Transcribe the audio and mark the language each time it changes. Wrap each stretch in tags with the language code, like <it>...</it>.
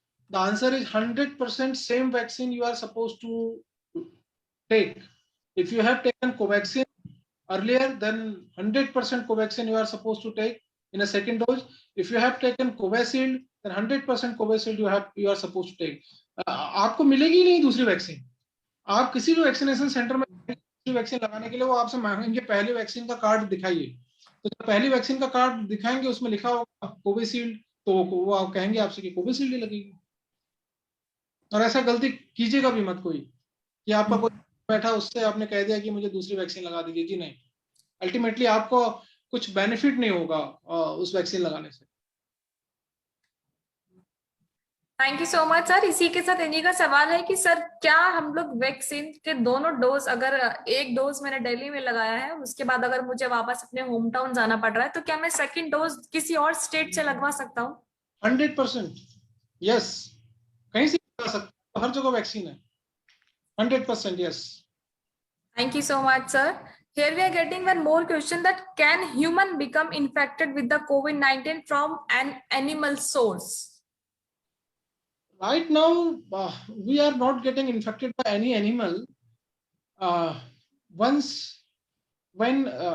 <en>The answer is 100% same vaccine you are supposed to take. If you have taken Covaxin earlier, then 100% Covaxin you are supposed to take in a second dose. If you have taken Covishield, then 100% Covishield you are supposed to take.</en> <hi>आपको मिलेगी नहीं दूसरी vaccine. आप किसी भी vaccination centre में दूसरी vaccine लगाने के लिए वो आपसे मांगेंगे पहली वैक्सीन का कार्ड दिखाइए। तो जब पहली वैक्सीन का कार्ड दिखाएंगे, उसमें लिखा होगा कोविशील्ड, तो वो आप कहेंगे आपसे कि कोविशील्ड ही लगेगी। और ऐसा गलती कीजिएगा भी मत कोई कि आपका कोई बैठा, उससे आपने कह दिया कि मुझे दूसरी वैक्सीन लगा दीजिए। जी नहीं, अल्टीमेटली आपको कुछ बेनिफिट नहीं होगा उस वैक्सीन लगाने से।</hi> <en>Thank you so much sir.</en> <hi>इसी के साथ इन्हीं का सवाल है कि सर, क्या हम लोग वैक्सीन के दोनों डोज, अगर एक डोज मैंने दिल्ली में लगाया है, उसके बाद अगर मुझे वापस अपने होम टाउन जाना पड़ रहा है, तो क्या मैं सेकंड डोज किसी और स्टेट से लगवा सकता हूँ? 100% यस, कहीं से लगा सकते हो, हर जगह वैक्सीन है।</hi> <en>100% yes. Thank you so much, sir. Here we are getting one more question, that can human become infected with the COVID-19 from an animal source? Right now, we are not getting infected by any animal. Once, when</en>